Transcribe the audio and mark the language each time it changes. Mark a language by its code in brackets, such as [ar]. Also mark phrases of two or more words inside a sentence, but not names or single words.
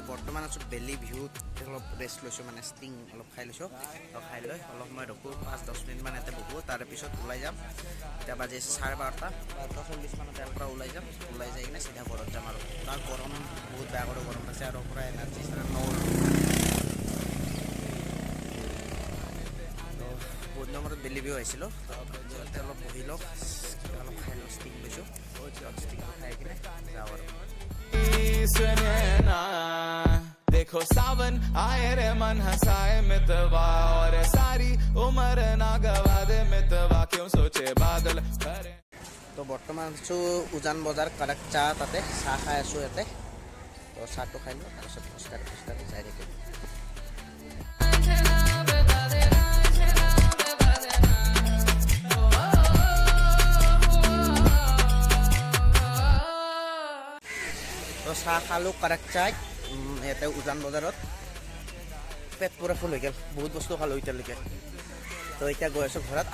[as] বৰ্তমান আছোঁ বেলি ভিউত অলপ ৰেষ্ট লৈছোঁ মানে ষ্টিং অলপ খাই লৈছোঁ তো খাই লৈ অলপ সময় ৰখোঁ 5-10 মিনিটমান ইয়াতে বহোঁ তাৰে পিছত ওলাই যাম এতিয়া বাজি আছে 12:30 12:40 মানত ইয়াৰ পৰা ওলাই যাম ওলাই যাই কিনে চিধা ঘৰত যাম আৰু তাৰ গৰম বহুত বেয়া কৰি গৰম আছে আৰু পূৰা এনাৰ্জি নলওঁ বহুত নম্বৰত বেলি ভিউ আহিছিলোঁ তো অলপ বহি লওঁ অলপ খাই লওঁ ষ্টিং লৈছোঁ ষ্টিংটো খাই কিনে যাওঁ আৰু [hi] सुने ना देखो सावन आए रे मन हंसाए मितवा और सारी उम्र ना गवा दे मितवा क्यों सोचे बादल भरे [as] তো বৰ্তমান আছোঁ উজান বজাৰ কাৰেক্ট চাহ তাতে চাহ খাই আছোঁ ইয়াতে তো চাহটো খাই লওঁ তাৰপিছত খোজকাঢ়ি যাই থাকিম তো চাহ খালোঁ কাৰেক্ট চাহ ইয়াতে উজান বজাৰত পেট পূৰা ফুল হৈ গ'ল বহুত বস্তু খালোঁ এতিয়ালৈকে তো এতিয়া গৈ আছোঁ ঘৰত